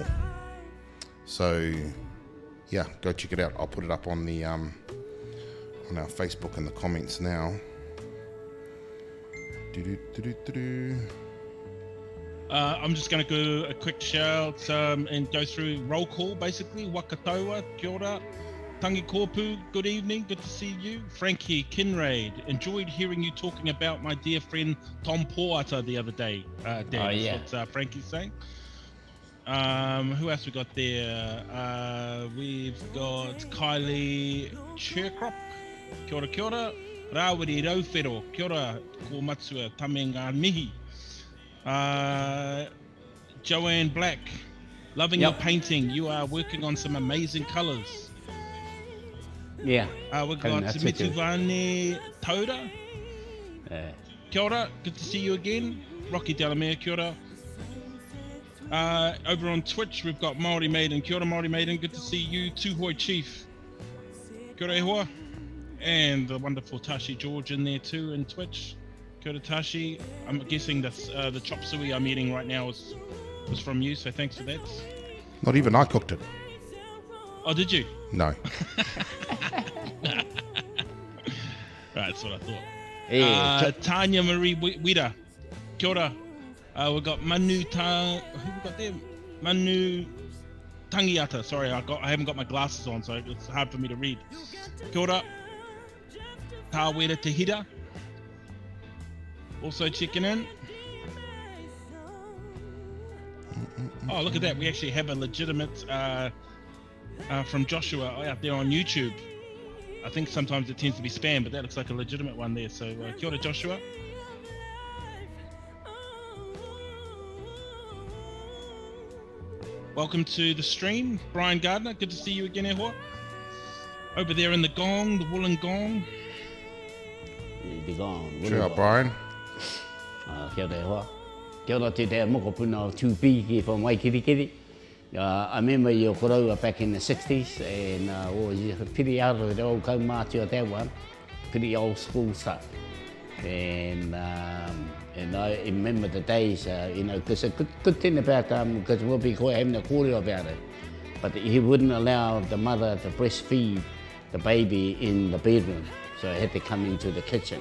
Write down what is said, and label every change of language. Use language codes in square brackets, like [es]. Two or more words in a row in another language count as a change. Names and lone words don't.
[en] So, yeah, go check it out. I'll put it up on the on our Facebook in the comments now. I'm just going to go a quick shout and go through roll call, basically. [mi] Wakataua, kia ora. Tangi Kōpū, [en] good evening, good to see you. Frankie Kinraid, enjoyed hearing you talking about my dear friend Tom Poata the other day. Dan, that's what Frankie's saying. Who else we got there? We've got Kylie Cherkrop. [mi] Kia ora, kia ora. Rawiri Rauwhero. Kia ora, ko matua tame ngā mihi. [en] Joanne Black, loving your painting. You are working on some amazing colours. Yeah. We've got Mituvane Taura. [mi] Kia ora, [en] good to see you again. Rocky Delamere, [mi] kia ora. [en] Over on Twitch, we've got Māori Maiden. [mi] Kia ora, [en] Māori Maiden, good to see you. [mi] Tūhoi Chief. Kia ora e hoa. [en] And the wonderful Tashi George in there too in Twitch. [mi] Kia ora, Tashi. [en] I'm guessing that's the chop suey I'm eating right now was from you, so thanks for that. Not even I cooked it. Oh, did you? No. Right, that's what I thought. [mi] Tanya Marie Wida. Kia ora. [en] We've got Manu who we got there? Manu Tangiata. Sorry, I haven't got my glasses on, so it's hard for me to read. [mi] Kia ora. Tāwera Tehira. [en] Also checking in. Oh, look at that. We actually have a legitimate from Joshua out there on YouTube. I think sometimes it tends to be spam, but that looks like a legitimate one there. So [mi] kia ora, [en] Joshua. Welcome to the stream, Brian Gardner. Good to see you again, Ehua. Over there in the gong, the woolen gong. The gong. Cheer up, Brian. [mi] Kia ora Ehua. Kia ora te te moko puna o tūpiki from Waikirikiri. [en] I remember your korero back in the 60s, and was pretty out of the old kaumātua that one. Pretty old school stuff. And I remember the days, because a good thing about because we'll be having a kōrero about it, but he wouldn't allow the mother to breastfeed the baby in the bedroom, so it had to come into the kitchen.